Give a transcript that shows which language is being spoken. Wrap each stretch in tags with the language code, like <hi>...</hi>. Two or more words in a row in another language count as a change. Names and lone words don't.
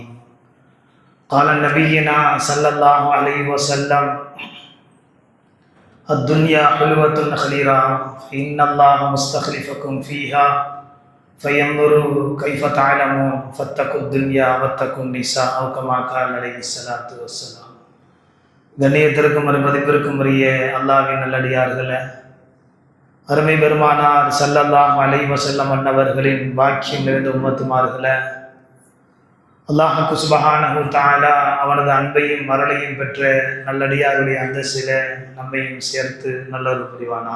<ar>قال نبينا صلى الله عليه وسلم: الدنيا حلوة خليرة إن الله مستخلفكم فيها فينظر كيف تعلمون فاتقوا الدنيا واتقوا النساء أو كما قال عليه الصلاة والسلام.</ar> <ta>கண்ணியத்திற்கும் மதிப்பிற்கும் உரிய அல்லாஹ்வின் நல்லடியார்களே, அருமை பெருமானார்</ta> <ar>صلى الله عليه وسلم</ar> <ta>அன்னவர்களின் பாக்கியம் நிறைந்த உம்மத்துமார்களே, அல்லாஹ்</ta> <ar>سبحانه تعالى</ar> <ta>அவனது அன்பையும் அருளையும் பெற்ற நல்லடியாருடைய அந்தஸ்தில நம்மையும் சேர்த்து நல்லொரு புரிவானாக.</ta>